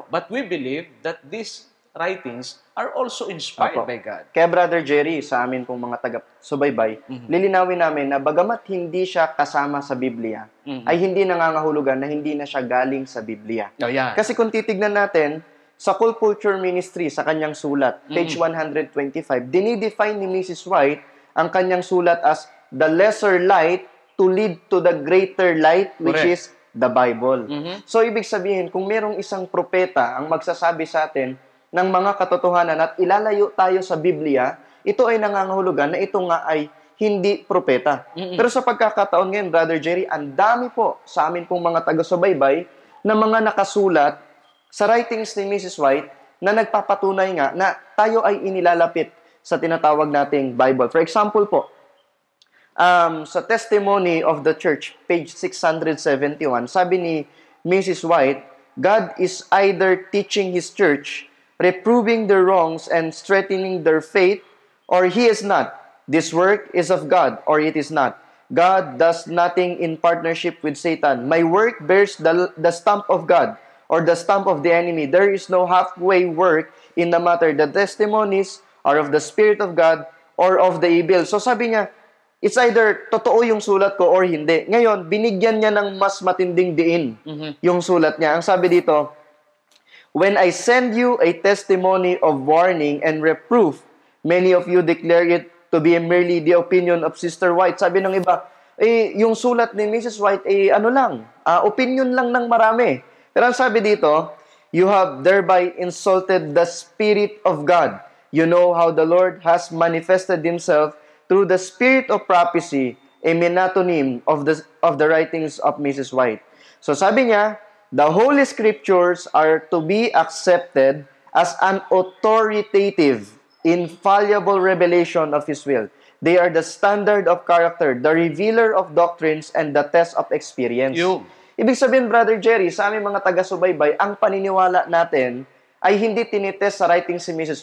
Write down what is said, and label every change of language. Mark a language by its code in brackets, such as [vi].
[en] But we believe that these writings are also inspired by God. [tl] Kaya Brother Jerry, sa amin pong mga taga-subaybay, lilinawin namin na bagamat hindi siya kasama sa Biblia, ay hindi nangangahulugan na hindi na siya galing sa Biblia. Kasi kung titignan natin, sa Cool Culture Ministry, sa kanyang sulat, page 125, dinidefine ni Mrs. White ang kanyang sulat [en] as the lesser light to lead to the greater light, which is the Bible. [tl] So, ibig sabihin, kung merong isang propeta ang magsasabi sa atin ng mga katotohanan at ilalayo tayo sa Biblia, ito ay nangangahulugan na ito nga ay hindi propeta. Pero sa pagkakataon ngayon, Brother Jerry, ang dami po sa amin pong mga taga-subaybay na mga nakasulat sa writings ni Mrs. White na nagpapatunay nga na tayo ay inilalapit sa tinatawag nating Bible. [en] For example po, [tl] sa Testimony of the Church, page 671, sabi ni Mrs. [en] White, God is either teaching His church, reproving their wrongs and strengthening their faith, or He is not. This work is of God, or it is not. God does nothing in partnership with Satan. My work bears the stamp of God, or the stamp of the enemy. There is no halfway work in the matter. The testimonies are of the Spirit of God, or of the evil. [tl] So sabi niya, [en] it's either [tl] totoo yung sulat ko or hindi. Ngayon, binigyan niya ng mas matinding diin yung sulat niya. Ang sabi dito, [en] when I send you a testimony of warning and reproof, many of you declare it to be merely the opinion of Sister White. [tl] Sabi ng iba, yung sulat ni Mrs. White, opinion lang ng marami. Pero ang sabi dito, [en] you have thereby insulted the Spirit of God. You know how the Lord has manifested Himself through the spirit of prophecy, a metonym of the writings of Mrs. White. [tl] So sabi niya, [en] the Holy Scriptures are to be accepted as an authoritative, infallible revelation of His will. They are the standard of character, the revealer of doctrines, and the test of experience. [tl] Ibig sabihin, Brother Jerry, sa aming mga taga-subaybay, ang paniniwala natin ay hindi tinitest sa writings si Mrs.